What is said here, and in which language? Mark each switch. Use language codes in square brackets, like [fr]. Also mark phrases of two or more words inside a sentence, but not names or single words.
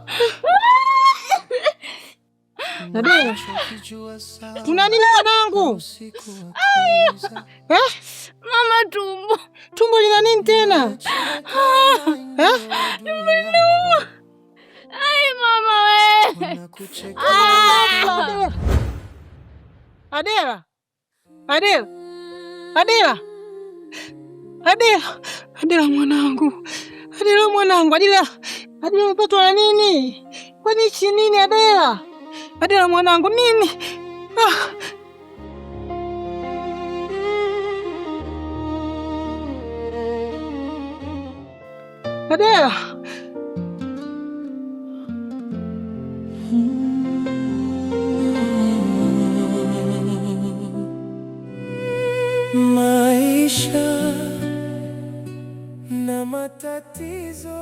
[sw] Adele. Kuna nini mwanangu? Mama tumbo. Tumbo lina nini tena? Nimeuma. Ai mama we. Adela. Adela. Adela. Adela. Adela mwanangu. Adela mwanangu. Adela. Adela umepatwa na nini? Kwani hichi nini Adela? Adela mwanangu nini? Adela. Maisha na matatizo.